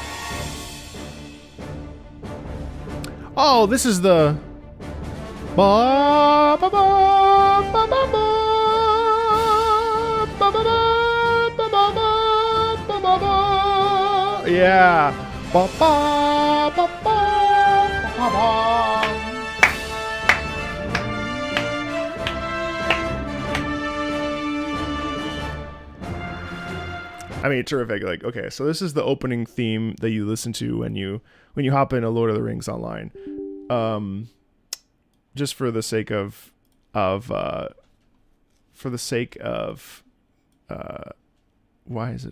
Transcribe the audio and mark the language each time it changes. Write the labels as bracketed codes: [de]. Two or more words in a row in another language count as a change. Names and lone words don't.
[en] Oh, this is the... Ba, ba, ba, ba, ba, ba, ba, ba, ba, ba, ba, ba, ba. Yeah. Ba, ba, ba, ba, ba, ba. I mean, terrific. Like, okay, so this is the opening theme that you listen to when you hop into Lord of the Rings Online. Just for the sake of why is it?